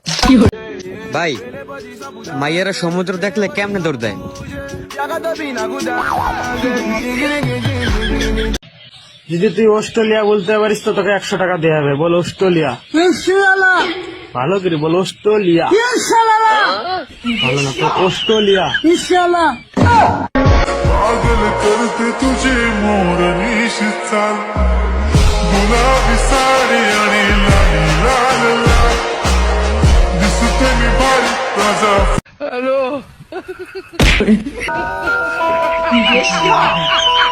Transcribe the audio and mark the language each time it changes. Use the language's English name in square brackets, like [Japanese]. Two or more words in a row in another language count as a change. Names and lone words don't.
[Bangla] ভাই মাইয়ারা সমুদ্র দেখলে কেমনে দৌড় দেয়? যদি তুই অস্ট্রেলিয়া বলতে পারিস তো তোকে 100 টাকা দেয়া হবে। বল অস্ট্রেলিয়া। ভালো করে বল অস্ট্রেলিয়া। ভালো না তো অস্ট্রেলিয়া। [Marathi] पागल करते तुझे मोरनीश चाल, गुलाबी साडी आणि लाली लाल लाल दिसते मी भारी राजा।